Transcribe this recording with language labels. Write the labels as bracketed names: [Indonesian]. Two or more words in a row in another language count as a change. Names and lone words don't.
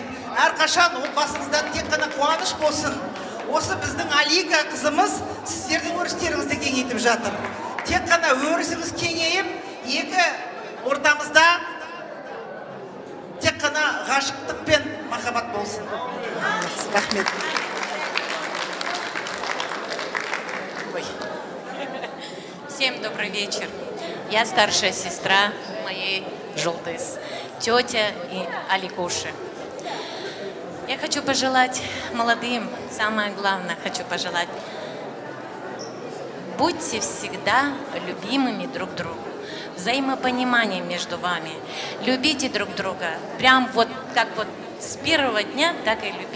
[Kazakh] Әрқашан отбасыңыздан тек қана қуаныш болсын. Осы біздің Алика қызымыз сіздердің өрістеріңізді кеңейтіп жатыр. тек қана өрісіңіз кеңейіп, екі ортамызда тек қана ғашықтық пен махаббат болсын. Рахмет. [Russian] Всем добрый вечер. Я старшая сестра моей Жулдыз, тетя и Аликуши. Я хочу пожелать молодым, самое главное, хочу пожелать, будьте всегда любимыми друг другу, взаимопонимание между вами, любите друг друга, прям вот как вот с первого дня, так и любите.